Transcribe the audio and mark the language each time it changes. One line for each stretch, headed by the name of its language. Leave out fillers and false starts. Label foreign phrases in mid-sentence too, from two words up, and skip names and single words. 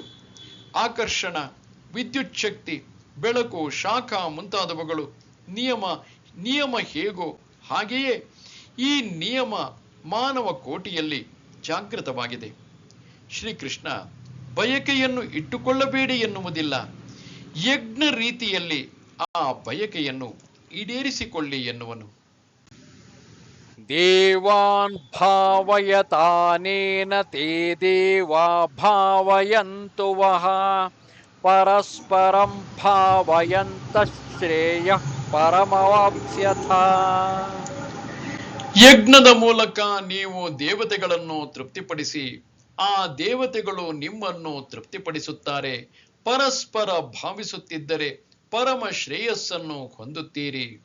Kannada: ಆಕರ್ಷಣ, ವಿದ್ಯುತ್ ಶಕ್ತಿ, ಬೆಳಕು, ಶಾಖ ಮುಂತಾದವುಗಳು ನಿಯಮ ಹೇಗೋ ಹಾಗೆಯೇ ಈ ನಿಯಮ ಮಾನವ ಕೋಟಿಯಲ್ಲಿ ಜಾಗೃತವಾಗಿದೆ. ಶ್ರೀಕೃಷ್ಣ ಬಯಕೆಯನ್ನು ಇಟ್ಟುಕೊಳ್ಳಬೇಡಿ ಎನ್ನುವುದಿಲ್ಲ. ಯಜ್ಞ ರೀತಿಯಲ್ಲಿ ಆ ಬಯಕೆಯನ್ನು ಈಡೇರಿಸಿಕೊಳ್ಳಿ ಎನ್ನುವನು.
Sanskrit: देवान् भावयतानेन ते देवा भावयन्तु वः परस्परं भावयन्त श्रेयः परमवाप्स्यथ.
Kannada: ಯಜ್ಞದ ಮೂಲಕ ನೀವು ದೇವತೆಗಳನ್ನು ತೃಪ್ತಿಪಡಿಸಿ ಆ ದೇವತೆಗಳು ನಿಮ್ಮನ್ನು ತೃಪ್ತಿಪಡಿಸುತ್ತಾರೆ. ಪರಸ್ಪರ ಭಾವಿಸುತ್ತಿದ್ದರೆ ಪರಮ ಶ್ರೇಯಸ್ಸನ್ನು ಹೊಂದುತ್ತೀರಿ.